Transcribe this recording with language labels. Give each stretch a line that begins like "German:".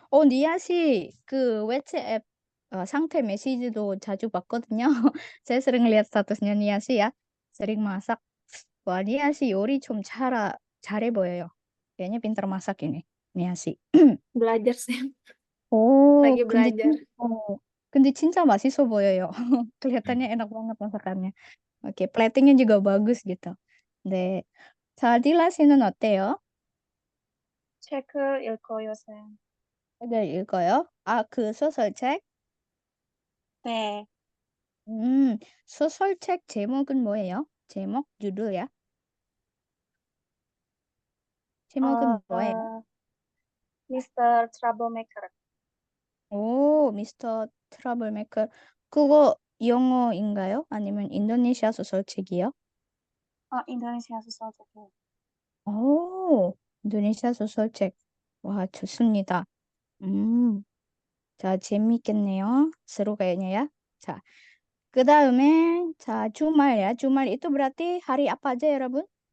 Korean: 니아 씨, 그 웨츠앱 상태 메시지도 자주 봤거든요.
Indonesian: saya sering lihat statusnya Nia sih ya. Sering masak. Wah, Nia sih
Korean: 요리 좀 잘해 보여요.
Indonesian: kayaknya pintar masak ini, Nia sih. Belajar sih.
Korean: 오,
Indonesian: Lagi belajar.
Korean: 근데 진짜 맛있어 보여요.
Indonesian: kelihatannya enak banget masakannya. Oke, platingnya juga bagus gitu.
Korean: 네. 자, 딜라 씨는 어때요? 책을 읽어요, 쌤. 책을 읽어요? 그 소설책? 네. 소설책 제목은 뭐예요? 제목, 주도야? 제목은 뭐예요? 미스터 트러블메이커. 오, 미스터 트러블메이커. 그거 영어인가요? 아니면 인도네시아 소설책이요? Indonesia 소설책. 오, 인도네시아 소설책. 와, 좋습니다. 음, 자, 재밌겠네요.
Indonesian: seru kayaknya ya.
Korean: 자, 그 다음에, 자, 주말 ya.
Indonesian: 주말 itu berarti hari apa aja ya, 여러분?